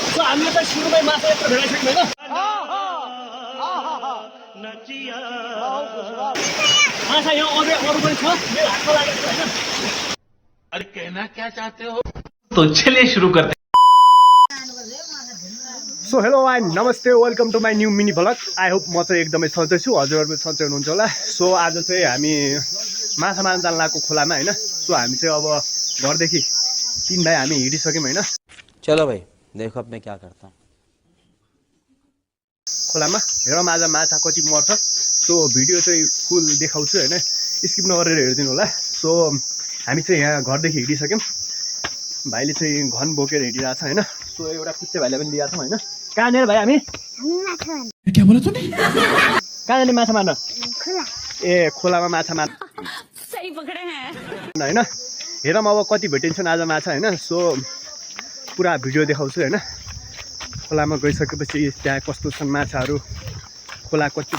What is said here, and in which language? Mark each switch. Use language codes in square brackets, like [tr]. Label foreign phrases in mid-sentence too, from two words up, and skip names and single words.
[ne] हामीले चाहिँ सुरुमै माछा यत्रो भेटाइसक्यौँ होइन माछा यहाँ अरू पनि छ मेरो हातमा लागेको होइन [hi] अरे कहना क्या चाहते हो तो चलिए शुरू करते [en] so hello and namaste welcome to my new mini vlog I hope [ne] म चाहिँ एकदमै सन्चै छु हजुरहरू पनि सन्चै हुनुहुन्छ होला सो आज चाहिँ हामी माछा मार्न जान लागेको खोलामा होइन सो हामी चाहिँ अब घरदेखि 3 भाइ हामी हिँडिसक्यौँ होइन [hi] चलो भाइ देखो अब मैं क्या करता हूँ [ne] खोलामा हेरौँ आज माछा कति मर्छ सो भिडियो चाहिँ फुल देखाउँछु होइन स्किप नगरेर हेरिदिनु होला सो हामी चाहिँ यहाँ घरदेखि हिँडिसक्यौँ भाइले चाहिँ घन बोकेर हिँडिरहेको छ होइन सो एउटा कुच्चे भाइलाई पनि लिएको छौँ होइन कहाँनिर भाइ हामी [hi] क्या बोला तूने [ne] कहाँ जाने माछा मार्न ए खोलामा माछा मार्न [hi] सही पकडे हैं [ne] होइन हेरौँ अब कति भेटिन्छन् आज माछा होइन सो पुरा भिडियो देखाउँछु होइन खोलामा गइसकेपछि त्यहाँ कस्तो छन् माछाहरू खोला कतिको